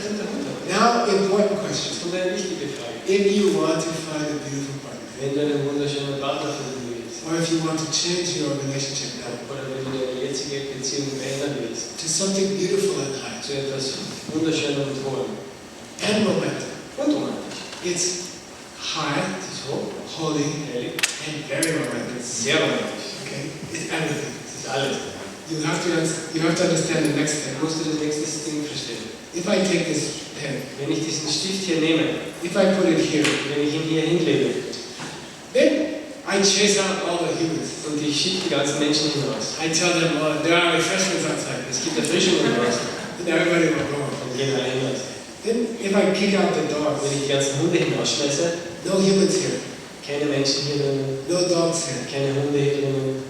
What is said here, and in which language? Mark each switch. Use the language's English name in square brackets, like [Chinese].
[German] recht und der Hund hat recht. [English] Now, important [German] Das [English] question. [German] kommt eine wichtige Frage. [English] If you want to find a beautiful partner, [German] Wenn du einen wunderschönen Partner finden willst, [English] or if you want to change your relationship now [German] oder wenn du deine jetzige Beziehung verändern willst, [English] to something beautiful and high [German] zu etwas Wunderschönem und Hohem [English] and romantic, [German] und romantisch. [English] it's high, [German] Es ist hoch, [English] holy, [German] heilig, [English] and very romantic. [German] sehr romantisch. [English] Okay, it's everything. [German] Es ist alles. [English] You have to understand the next [German] Dann musst du das nächste Ding verstehen. [English] If I take this pen, [German] Wenn ich diesen Stift hier nehme, [English] if I put it here, [German] wenn ich ihn hier hinlege [English] then I chase out all the humans. [German] und ich schicke die ganzen Menschen hinaus, [English] I tell them, "Oh, there are refreshments outside," [German] es gibt Erfrischungen draußen, [English] and everybody will go. [German] dann gehen alle hinaus. [English] Then, if I kick out the dogs, [German] Wenn ich die ganzen Hunde hinausschmeiße, [English] no humans here, [German] keine Menschen hier drinnen, [English] no dogs here. [German] keine Hunde hier drinnen,